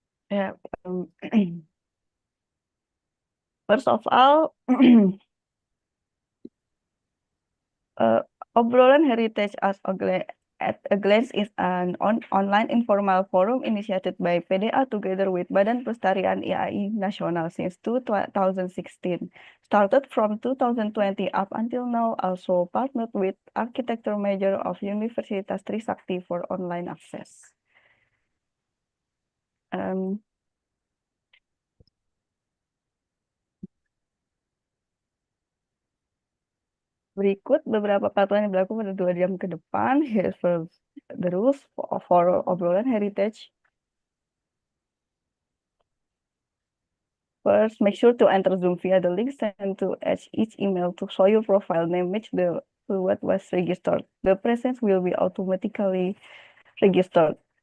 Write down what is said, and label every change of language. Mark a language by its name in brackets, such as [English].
[English] Yeah, first of all, Uh, Obrolan Heritage at a Glance is an online informal forum initiated by PDA together with Badan Pelestarian IAI Nasional since 2016. Started from 2020 up until now, also partnered with Arsitektur major of Universitas Trisakti for online access. [Indonesian] Um, Berikut beberapa peraturan yang berlaku pada 2 jam ke depan. [English] Here's the rules for Obrolan Heritage. First, make sure to enter Zoom via the link sent to each email to show your profile name match to what was registered. The presence will be automatically registered.